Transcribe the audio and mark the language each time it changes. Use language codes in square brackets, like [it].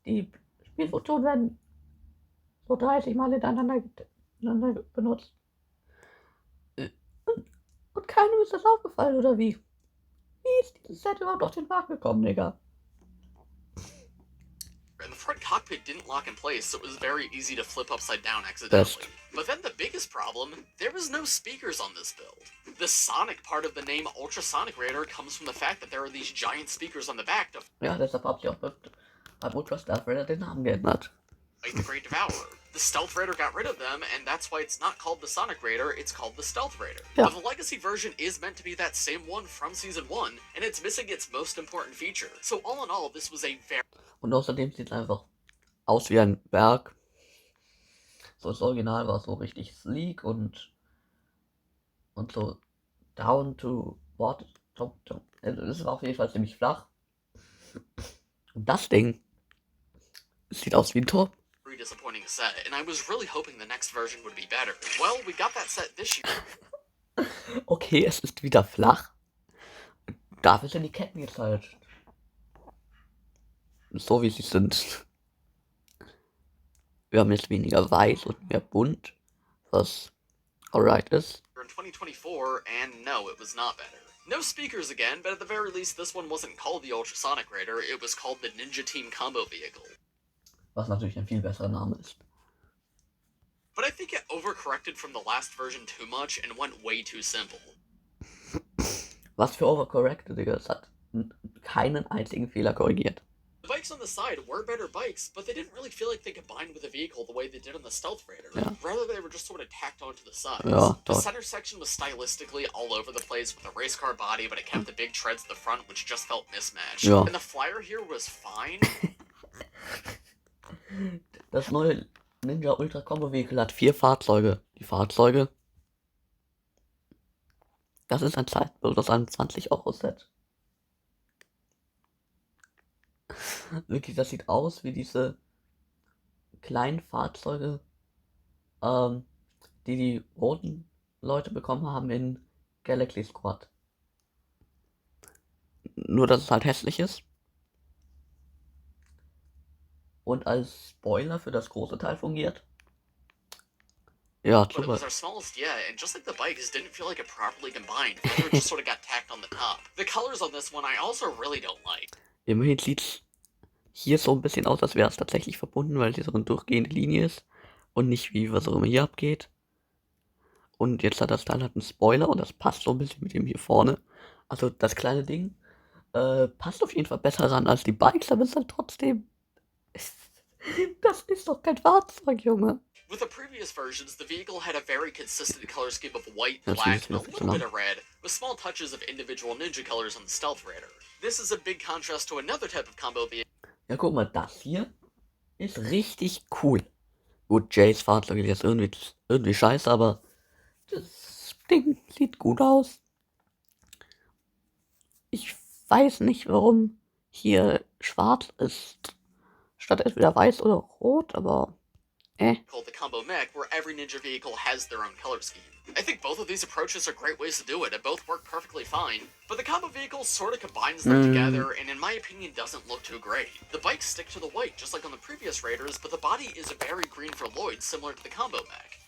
[de] Die Spielfunktionen werden so 30 Mal hintereinander benutzt. Und keinem ist das aufgefallen, oder wie? Wie ist dieses Set überhaupt auf den Markt gekommen, Digga? [en] And the front cockpit didn't lock in place, so it was very easy to flip upside down accidentally. But then the biggest problem, there was no speakers on this build. The sonic part of the name Ultrasonic Raider comes from the fact that there are these giant speakers on the back to [de] ja, deshalb habe ich auch beim Ultra Stealth Raider den Namen geändert. [en] Fight the Great Devourer. The Stealth Raider got rid of them, and that's why it's not called the Sonic Raider, it's called the Stealth Raider. [de] Ja. [en] But the Legacy version is meant to be that same one from Season 1, and it's missing its most important feature. So all in all, this was a very... [de] Und außerdem sieht es einfach aus wie ein Berg. So das Original war so richtig [en] sleek und so down to what. [de] Es war auf jeden Fall ziemlich flach. Und das Ding sieht aus wie ein Tor. [en] disappointing set, and I was really hoping the next version would be better. Well, we got that set this year. [de] Okay, es ist wieder flach. Dafür sind die Ketten jetzt halt so wie sie sind. Wir haben jetzt weniger weiß und mehr bunt, was alright ist. [en] In 2024, and no, it was not better. No speakers again, but at the very least, this one wasn't called the Ultrasonic Raider, it was called the Ninja Team Combo Vehicle. [de] Was natürlich ein viel besserer Name ist. [en] But I think it overcorrected from the last version too much and went way too simple. [de] Was für overcorrected, Digga. Es hat keinen einzigen Fehler korrigiert. [en] The bikes on the side were better bikes, but they didn't really feel like they combined with the vehicle the way they did on the Stealth Raider. Yeah. Rather, they were just sort of tacked onto the sides. Yeah, the center section was stylistically all over the place with a race car body, but it kept the big treads at the front, which just felt mismatched. Yeah. And the flyer here was fine. [de] Das neue Ninja Ultra Combo Vehicle hat 4 Fahrzeuge. Die Fahrzeuge. Das ist ein Zeitbild aus einem 20-Euro-Set. Wirklich, das sieht aus wie diese kleinen Fahrzeuge, die roten Leute bekommen haben in Galaxy Squad. Nur, dass es halt hässlich ist. Und als Spoiler für das große Teil fungiert. Ja, [en] But it was our smallest yet, and just like the bikes, didn't feel like it properly combined. It just sort of got tacked on the top. The colors on this one I also really don't like. [de] Immerhin sieht's hier so ein bisschen aus, als wäre es tatsächlich verbunden, weil hier so eine durchgehende Linie ist und nicht wie was auch immer hier abgeht. Und jetzt hat das Teil halt einen Spoiler und das passt so ein bisschen mit dem hier vorne. Also das kleine Ding passt auf jeden Fall besser ran als die Bikes, aber es ist halt trotzdem... Das ist doch kein Fahrzeug, Junge. [en] With the previous versions, the vehicle had a very consistent color scheme of white, black, and a little bit of red, with small touches of individual ninja colors on the Stealth Raider. This is a big contrast to another type of combo vehicle. [de] Ja, guck mal, das hier ist richtig cool. Gut, Jays Fahrzeug ist jetzt irgendwie scheiße, aber das Ding sieht gut aus. Ich weiß nicht, warum hier schwarz ist, statt entweder weiß oder rot, aber [en] called the combo mech, where every ninja vehicle has their own color scheme. I think both of these approaches are great ways to do it, and both work perfectly fine, but the combo vehicle sort of combines them together, and in my opinion doesn't look too great. The bikes stick to the white, just like on the previous Raiders, but the body is very green for Lloyd, similar to the combo mech.